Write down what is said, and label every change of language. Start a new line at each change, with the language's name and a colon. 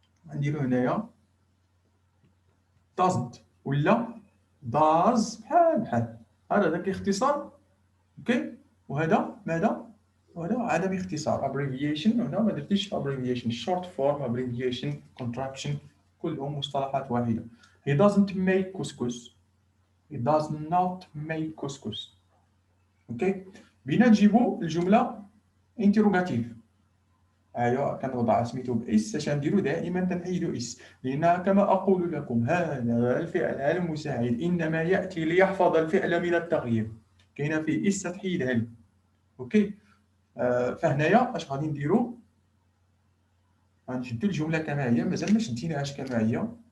Arabic: غنديرو هنايا دازنت ولا داز بحال هذا داك الاختصار. اوكي، وهذا ماذا؟ وهذا عدم اختصار abbreviation. هنا ما درتيش abbreviation short form abbreviation contraction كلهم مصطلحات واحدة.
English: he doesn't make couscous، he does not make couscous.
Arabic: اوكي، بينا نجيبو الجملة interrogative. ايوا كنوضع سميتو باس، اش نديرو؟ دائما تنحيدو اس، لان كما اقول لكم هذا الفعل المساعد انما ياتي ليحفظ الفعل من التغيير. كاينه فيه اس تحيدها لي. اوكي، فهنايا اش غادي نديرو؟ غنشدو الجمله كما هي، مازال ما شديناهاش كما هي.